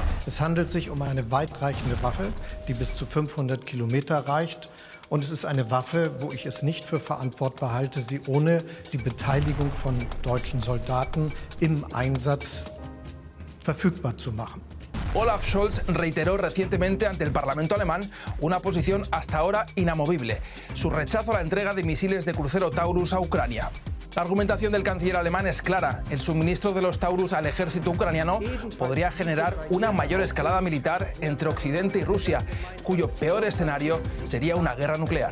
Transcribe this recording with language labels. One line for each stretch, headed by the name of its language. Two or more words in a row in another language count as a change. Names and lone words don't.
German: Es handelt sich um eine weitreichende Waffe, die bis zu 500 Kilometer reicht. Und es ist eine Waffe, wo ich es nicht für verantwortbar halte, sie ohne die Beteiligung von deutschen Soldaten im Einsatz verfügbar zu machen.
Spanish: Olaf Scholz reiteró recientemente ante el Parlamento alemán una posición hasta ahora inamovible, su rechazo a la entrega de misiles de crucero Taurus a Ucrania. La argumentación del canciller alemán es clara. El suministro de los Taurus al ejército ucraniano podría generar una mayor escalada militar entre Occidente y Rusia, cuyo peor escenario sería una guerra nuclear.